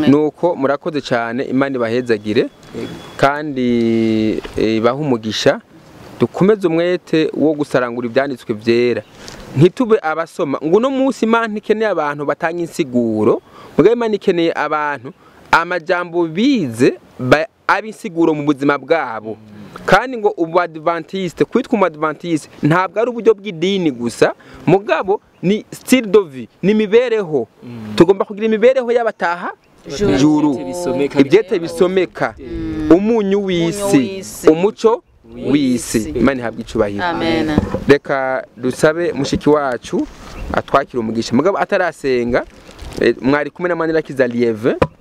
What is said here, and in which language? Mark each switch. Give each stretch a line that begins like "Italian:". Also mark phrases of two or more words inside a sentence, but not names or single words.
Rundi: Nuko murakoze cyane Imana ibahezagire kandi baha umugisha dukomeze umwete wo gusarangura ibyanditswe byera ntitube abasoma ngo no munsi Imana ikeneye abantu batanga insiguro mugabe Imana ikeneye abantu amajambo bize abisiguro mu buzima bwabo. Kandi ngo ubu Adventiste kwitwa Adventiste ntabwo ari uburyo bw'idini gusa mugabo ni
French: style de vie
Rundi: ni mibereho. Tugomba kugira imibereho y'abataha juru ibyete bisomeka umunyu w'isi umuco w'isi. Imana ihabwa icubahiro. Amen. Reka dusabe mushiki wacu atwakira umugisha mugabo atarasenga mwari kumwe na Manirakiza Lieve